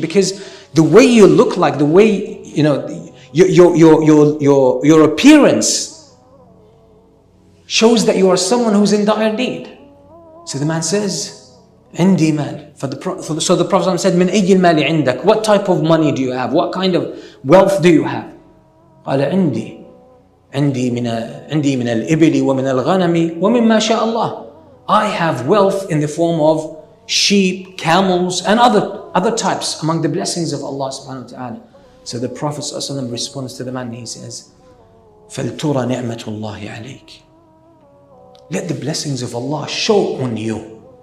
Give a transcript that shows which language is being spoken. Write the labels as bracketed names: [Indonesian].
[English] Because the way you look like, the way, your appearance shows that you are someone who's in dire need. So the man says, [Arabic] عندي مال. [English] So the Prophet said, [Arabic] من أي المال عندك? [English] What type of money do you have? What kind of wealth do you have? [Arabic] قال عندي من الإبل ومن الغنم ومما شاء الله. [English] I have wealth in the form of sheep, camels, and other types among the blessings of Allah subhanahu wa ta'ala. So the Prophet ﷺ responds to the man and he says, [Arabic] فَلْتُرَ نِعْمَةُ اللَّهِ عَلَيْكِ. [English] Let the blessings of Allah show on you.